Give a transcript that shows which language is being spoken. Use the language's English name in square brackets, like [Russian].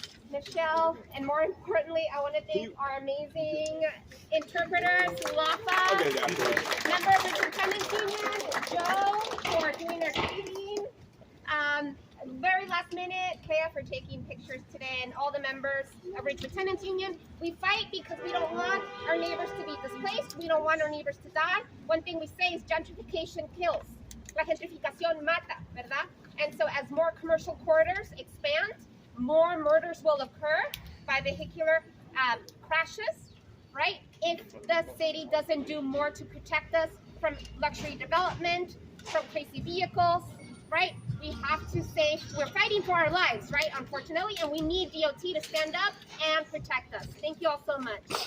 [English] Michelle, and more importantly, I want to thank our amazing interpreters, Lafa, member of the Tenants Union, Joe, for doing their tweeting. Very last minute, Kea for taking pictures today, and all the members of Ridgewood Tenants Union. We fight because we don't want our neighbors to be displaced. We don't want our neighbors to die. One thing we say is gentrification kills. [Spanish] La gentrificación mata, ¿verdad? [English] And so as more commercial corridors expand, more murders will occur by vehicular crashes, right? If the city doesn't do more to protect us from luxury development, from crazy vehicles, right? We have to say we're fighting for our lives, right? Unfortunately, and we need DOT to stand up and protect us. Thank you all so much.